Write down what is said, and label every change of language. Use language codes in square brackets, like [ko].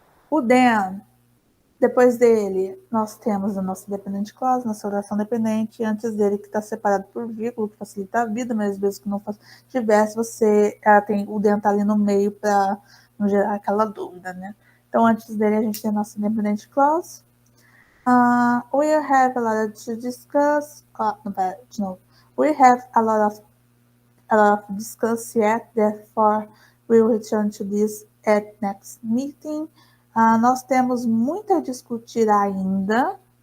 [pt] O then, depois dele, nós temos o nosso dependente clause, nossa oração dependente, antes dele que está separado por vírgula, que facilita a vida, mas às vezes que não tivesse, você tem o then tá ali no meio para não gerar aquela dúvida, né? Então, antes dele, a gente tem a nossa dependente clause. [en] We have a lot to discuss. No. We have a lot of discuss yet, therefore we'll return to this at next meeting. [pt] Nós temos muito a discutir ainda.